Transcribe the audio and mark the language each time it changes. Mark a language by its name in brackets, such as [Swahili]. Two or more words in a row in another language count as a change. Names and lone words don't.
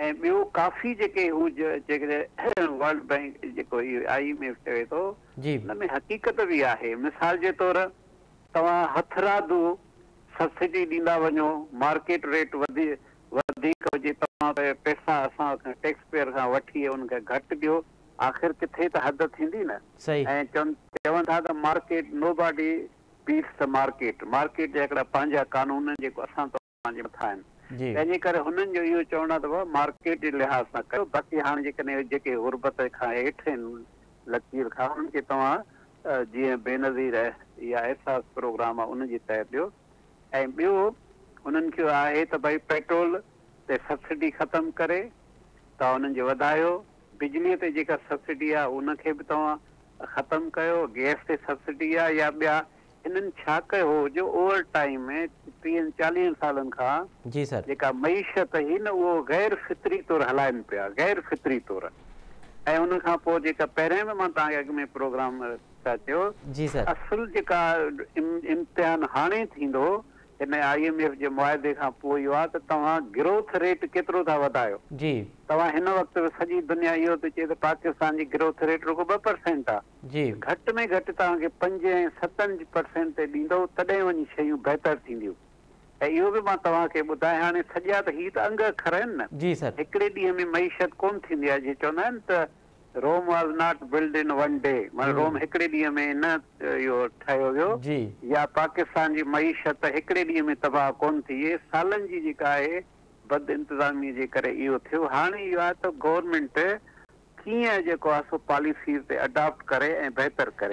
[Sindhi] ऐं ॿियो काफ़ी जेके हू वर्ल्ड बैंक जेको IMF चवे थो हुन में हक़ीक़त बि आहे। मिसाल जे तौरु तव्हां हथरादू सब्सिडी ॾींदा वञो, [English] market rate [Sindhi] वधीक हुजे, तव्हां पैसा असां [English] tax payer [Sindhi] खां वठी उनखे घटि ॾियो, आख़िर किथे त हद थींदी न। ऐं चवनि था त मार्केट [English] nobody beats the market, [Sindhi] मार्केट जा हिकिड़ा पंहिंजा कानून जेको असां तव्हांजे मथां आहिनि, तंहिंजे करे हुननि जो इहो चवणु अथव मार्केट जे लिहाज़ सां कयो। बाक़ी हाणे जेकॾहिं जेके गुरबत खां हेठि आहिनि लकीर खां, उन्हनि खे तव्हां जीअं बेनज़ीर या एहसास प्रोग्राम आहे उनजे तहत ॾियो। ऐं ॿियो उन्हनि खे आहे त भई पेट्रोल ते सब्सिडी ख़तमु करे तव्हां उन्हनि जो वधायो, बिजलीअ ते जेका सब्सिडी आहे उनखे बि तव्हां ख़तमु कयो, गैस ते सब्सिडी आहे या ॿिया। हिननि छा कयो हो जो [English] over time [Sindhi] में 30-40 सालनि खां जेका मईशत हुई न उहो गैर फितरी तौरु हलाइनि पिया, गैर फितरी तौरु। ऐं उन खां पोइ जेका पहिरें में मां तव्हांखे अॻु में प्रोग्राम था चयो, असुल जेका इम्तिहान हाणे थींदो हिन IMF जे मुआदे खां पोइ इहो आहे त तव्हां [English] growth rate [Sindhi] केतिरो था वधायो। तव्हां हिन वक़्तु सॼी दुनिया इहो थी चए त पाकिस्तान जी [English] growth rate [Sindhi] रुगो 2% आहे, घटि में घटि तव्हांखे 5 ऐं 7% ते ॾींदो, तॾहिं वञी शयूं बहितर थींदियूं। ऐं इहो बि मां तव्हांखे ॿुधायां, हाणे सॼा त हीअ त अंग अखर आहिनि न, हिकिड़े ॾींहं में मईशत कोन थींदी आहे। [English] जीअं चवंदा आहिनि त Rome was not built in one day, [Sindhi] माना रोम हिकिड़े ॾींहं में न इहो ठहियो वियो, या पाकिस्तान जी मईशत हिकिड़े ॾींहं में तबाह कोन थी, इहे सालनि जी जेका आहे बद इंतज़ामी जे करे इहो थियो। हाणे इहो आहे त गवर्नमेंट कीअं जेको आहे सो पॉलिसी ते अडॉप्ट करे ऐं बहितर करे।